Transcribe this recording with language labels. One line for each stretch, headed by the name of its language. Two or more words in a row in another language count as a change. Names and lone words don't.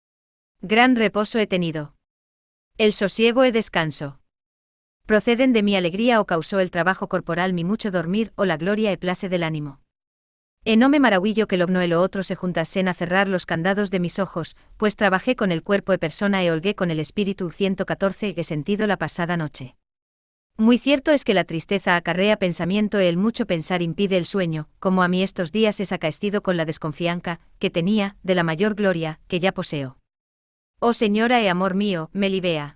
Spanish: Gran reposo he tenido. El sosiego e descanso. Proceden de mi alegría o causó el trabajo corporal mi mucho dormir o la gloria e place del ánimo. No me maravillo que lo uno y lo otro se juntasen a cerrar los candados de mis ojos, pues trabajé con el cuerpo e persona e holgué con el espíritu. 114 he sentido la pasada noche. Muy cierto es que la tristeza acarrea pensamiento y el mucho pensar impide el sueño, como a mí estos días es acaestido con la desconfianza, que tenía, de la mayor gloria, que ya poseo. Oh señora e amor mío, Melibea.